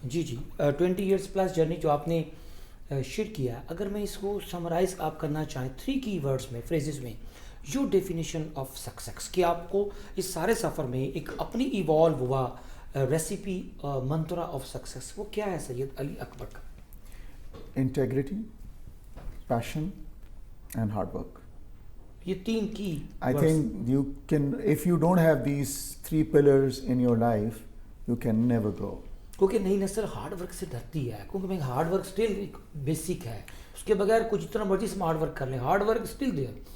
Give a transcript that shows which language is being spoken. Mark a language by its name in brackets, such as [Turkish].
[Urdu] جی 20 years plus journey جو آپ نے شیئر کیا ہے, اگر میں اس کو سمرائز آپ کرنا چاہیں 3 کی ورڈز میں, فریزز میں, [English] your definition of success, [Urdu] کہ آپ کو اس سارے سفر میں ایک اپنی ایوالو ہوا ریسیپی منترا آف سکسیس, وہ کیا ہے سید علی اکبر کا؟ [English] Integrity, passion and hard work. [Urdu] یہ 3 کی [English] I think you can, if you don't have these 3 pillars in your life, you can never grow. [Urdu] کیونکہ نئی نسل ہارڈ ورک سے ڈرتی ہے, کیونکہ میں ہارڈ ورک اسٹل ایک بیسک ہے, اس کے بغیر کچھ جتنا مرضی اسمارٹ ورک کر لیں, [English] Hard work still there.